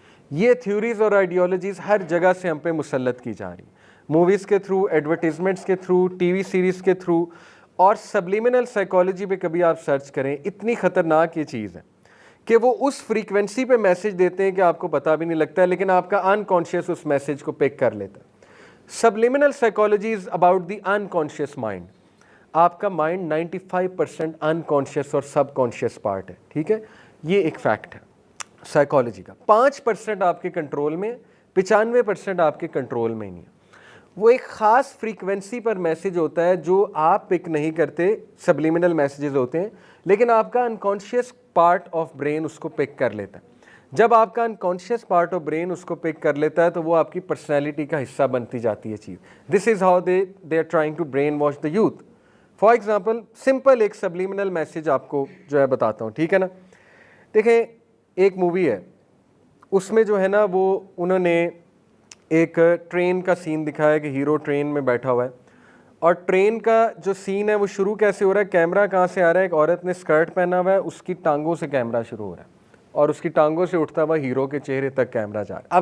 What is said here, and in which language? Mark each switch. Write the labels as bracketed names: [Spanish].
[Urdu] یہ تھیوریز اور آئیڈیالوجیز ہر جگہ سے ہم پہ مسلط کی جا رہی ہیں, موویز کے تھرو, ایڈورٹیزمنٹس کے تھرو, ٹی وی سیریز کے تھرو, اور سبلیمنل سائیکالوجی پہ کبھی آپ سرچ کریں, اتنی خطرناک یہ چیز ہے کہ وہ اس فریکوینسی پہ میسج دیتے ہیں کہ آپ کو پتہ بھی نہیں لگتا ہے, لیکن آپ کا انکانشیس اس میسج کو پک کر لیتا ہے. [English] Subliminal psychology is about the unconscious mind. [Urdu] آپ کا مائنڈ 95% انکانشیس اور سب کانشیس پارٹ ہے, ٹھیک ہے, یہ ایک فیکٹ ہے سائیکالوجی کا. 5% آپ کے کنٹرول میں, 95% آپ کے کنٹرول میں ہی نہیں ہے. وہ ایک خاص فریکوینسی پر میسج ہوتا ہے جو آپ پک نہیں کرتے, سبلیمنل میسیجز ہوتے ہیں, لیکن آپ کا انکانشیس پارٹ آف برین اس کو پک کر لیتا ہے. جب آپ کا انکانشیس پارٹ آف برین اس کو پک کر لیتا ہے تو وہ آپ کی پرسنالٹی کا حصہ بنتی جاتی ہے چیز. [English] This is how they are trying to brainwash the youth. [Urdu] For example simple ایک سبلیمنل میسج آپ کو جو ہے بتاتا ہوں, ٹھیک ہے نا. دیکھیں ایک مووی ہے, اس میں جو ہے نا وہ انہوں نے ایک ٹرین کا سین دکھایا کہ ہیرو ٹرین میں بیٹھا ہوا ہے, اور ٹرین کا جو سین ہے وہ شروع کیسے ہو رہا ہے, کیمرہ کہاں سے آ رہا ہے, ایک عورت نے اسکرٹ پہنا ہوا ہے, اس کی ٹانگوں سے کیمرہ شروع ہو رہا ہے, اور اس کی ٹانگوں سے اٹھتا ہوا ہیرو کے چہرے تک کیمرہ جا رہا ہے.